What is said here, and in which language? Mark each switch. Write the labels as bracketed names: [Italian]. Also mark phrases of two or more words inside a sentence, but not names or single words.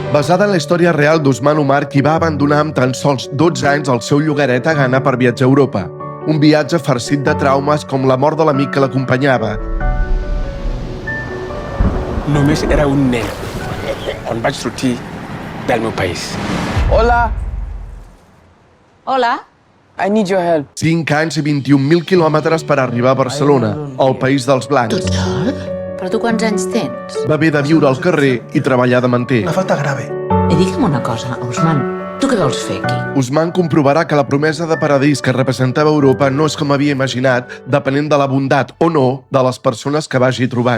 [Catalan] Basada en la història real d'Usman Umar, qui va abandonar amb tan sols 12 anys el seu llogaret a Ghana per viatjar a Europa. Un viatge farcit de traumes com la mort de l'amic que l'acompanyava. Només era un nen quan vaig sortir del meu país. Hola, Hola. [English] I need your help. [Catalan] 5 anys i 21.000 quilòmetres per arribar a Barcelona, al País dels Blancs. Però tu quants anys tens? Va haver de viure al carrer i treballar de manter. [Spanish] Una falta grave. [Catalan] I digue'm una cosa, Usman, tu què vols fer aquí? Usman comprovarà que la promesa de paradís que representava Europa no és com havia imaginat, depenent de la bondat o no de les persones que vagi trobant.